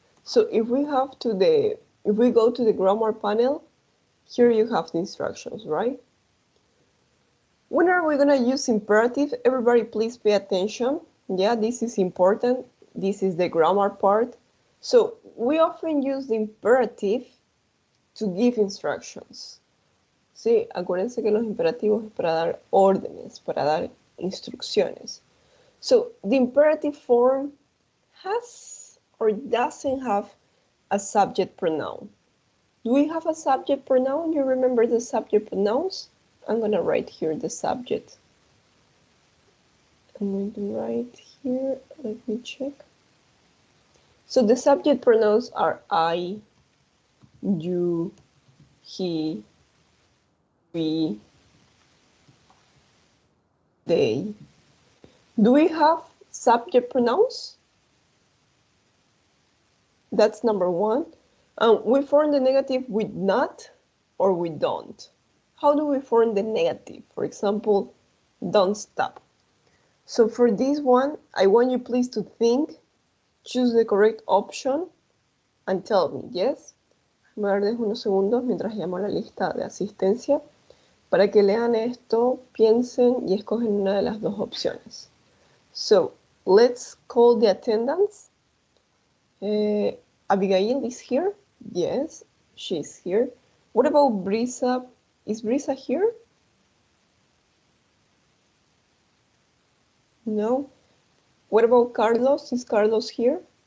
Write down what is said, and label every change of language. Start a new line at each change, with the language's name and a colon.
English: So if we go to the grammar panel, here you have the instructions, right? When are we gonna use imperative? Everybody please pay attention. Yeah, this is important. This is the grammar part. So we often use the imperative to give instructions.
Spanish: Sí, acuérdense que los imperativos es para dar órdenes, para dar instrucciones.
English: So the imperative form has or doesn't have a subject pronoun. Do we have a subject pronoun? You remember the subject pronouns? I'm going to write here the subject. I'm going to write here, let me check. So the subject pronouns are I, you, he, we, they. Do we have subject pronouns? That's number one. We form the negative with not or we don't. How do we form the negative? For example, don't stop. So for this one, I want you please to think, choose the correct option, and tell me, yes?
Spanish: Me voy a dar unos segundos mientras llamo a la lista de asistencia para que lean esto, piensen y escogen una de las dos opciones.
English: So, let's call the attendance. Abigail is here? Yes, she's here. What about Brisa? Is Brisa here? No. What about Carlos? Is Carlos here?